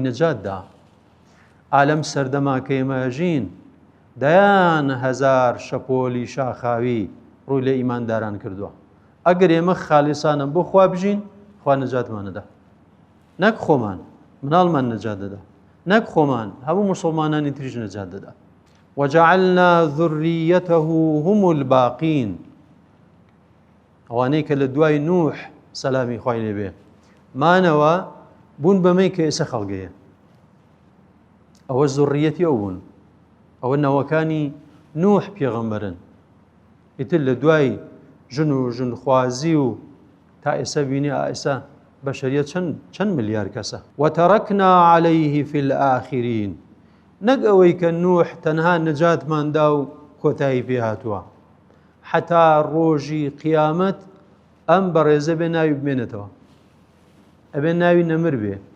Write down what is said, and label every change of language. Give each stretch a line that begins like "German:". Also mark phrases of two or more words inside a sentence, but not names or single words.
Central Kurdish: نەجاتدا ئالەم سەردەما کە ئێمەژین دەیان هەزار شەپۆلی شاخاوی ڕووی لە ئیمانداران کردووە ئەگەر ئێمە خالیسانە بۆ خوا بژین خوا نەجاتمانەدا نەک خۆمان مناڵمان نەجات دەدا نەک خۆمان هەموو موسڵمانانی تریش نەجات دەدا
Arabic: وجعلنا ذريته هم الباقين
Central Kurdish: ئەوانەی کە لە دوای نوح سەلامی خوای لێبێ مانەوە بوون بەمەی کە ئێستا خەڵگەیە ئەوە زوڕیەتی ئەو بوون ئەوە نەوەکانی نوح پێغەمبەرن ئیتر لە دوای ژن و ژنخوازی و تا ئێستا بینی ئێستا بەشەریەت چەند ملیار کەسە
Arabic: وتەرەکنا عەلەیه فی الئاخرین
Central Kurdish: نەک ئەوەی کە نوح تەنها نەجاتماندا و کۆتایی پێ هاتووە حتا ڕۆژی قیامەت ئەم بەڕێزە بێ ناوی بمێنێتەوە ئەبێ ناوی نەمر بێ